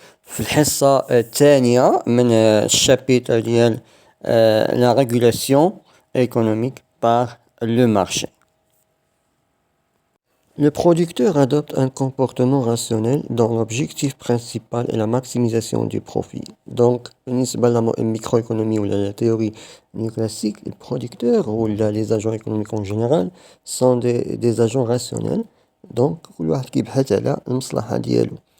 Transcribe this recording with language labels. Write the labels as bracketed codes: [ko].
[ar] في الحصة الثانية من الشابيتر ديال [fr] la régulation économique par le marché. Le producteur adopte un comportement rationnel dont l'objectif principal est la maximisation du profit. Donc, [ar] بالنسبة [fr] للميكروéconomie ou la théorie néoclassique, les producteurs ou les agents économiques en général sont des agents rationnels. [ar] Donc, كل واحد كيبحث على المصلحة ديالو.